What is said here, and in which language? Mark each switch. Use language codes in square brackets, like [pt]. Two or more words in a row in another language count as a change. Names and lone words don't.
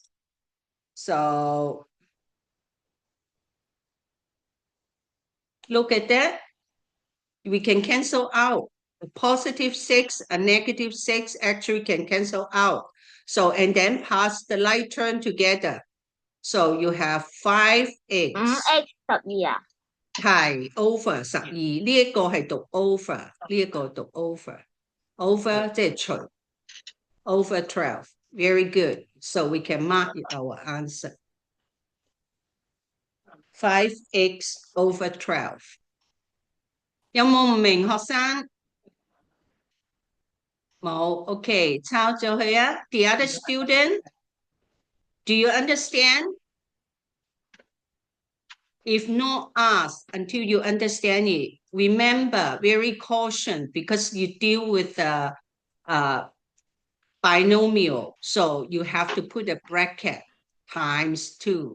[en] So look at that. We can cancel out. A positive 6, a negative 6 actually can cancel out. So, and then pass the like term together. So you have 5x [yue] 5x 12啊，係 over 12，呢一個係讀 over，呢一個讀 over 即係除 over 12。 [en] Very good. So we can mark our answer. 5x over 12。 [yue] 有冇唔明學生？冇 ，OK，抄咗佢啊。 [en] The other student, do you understand? If not, ask until you understand it. Remember, very caution because you deal with the binomial, so you have to put a bracket times 2.